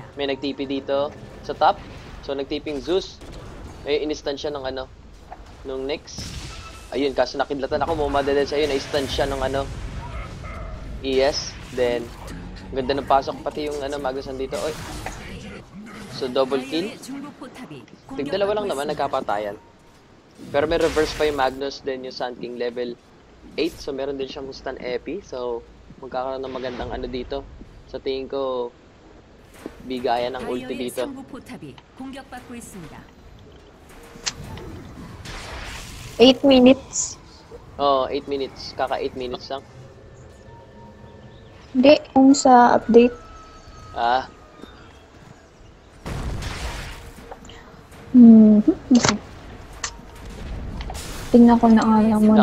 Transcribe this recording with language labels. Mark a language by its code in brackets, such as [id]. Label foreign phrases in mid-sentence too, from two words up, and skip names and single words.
[tl] May nag-TP dito sa top. So, nag-TPing Zeus. May in-stun siya ng ano, nung next. Ayun, kaso nakidlatan ako, mumadadal siya. Ayun, na-stun siya ng ano, ES. Then, ang ganda ng pasok, pati yung ano, Magnus dito. Oy. So, double kill. [ko] 다이어의 중부 포탑이 [tl] Tigdalawa lang naman, [ko] 있습니다. [tl] nagkapatayan. Pero may reverse pa yung Magnus, then yung Sand King level 8. So, meron din siyang stun epi. So, magkakaroon ng magandang ano dito. Sa tingin ko, bigayan ng ulti [ko] 다이어의 [tl] dito. [ko] 상부 포탑이 공격받고 있습니다. [en] 8 minutes. [tl] Oh, 8 minutes. Kaka 8 minutes lang. Hindi, kung sa update. Ah, Hmm. Tingnan ko na nga lang muna